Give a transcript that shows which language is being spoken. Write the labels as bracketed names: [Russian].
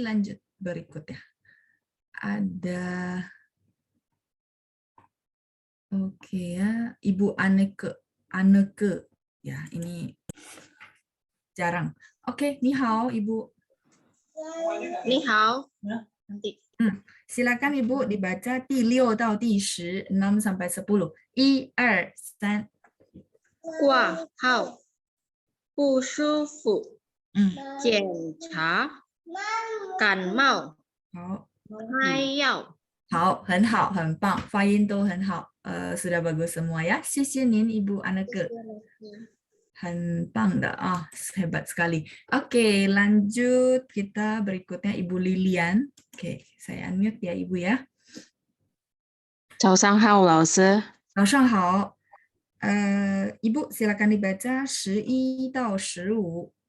[Indonesian] Lanjut berikutnya. Ada Oke ya, Ibu Anneke. Ya, ini jarang. Oke, ni hao, Ibu. Ni hao. Nanti. Silakan Ibu dibaca [Chinese] 第6到第10, [Indonesian] 6 sampai 10. [Chinese] 1、2、3。挂号不舒服检查感冒开药。好，很好，很棒，发音都很好。 [Indonesian] sudah bagus semua ya. [Chinese] 谢谢您 Ibu Anneke. 很棒的啊, [Indonesian] hebat sekali. Oke, lanjut kita berikutnya Ibu Lilian. Oke, saya unmute ya Ibu ya. [Chinese] 早上好，老师。早上好。 [Indonesian] Ibu silakan dibaca 11到15。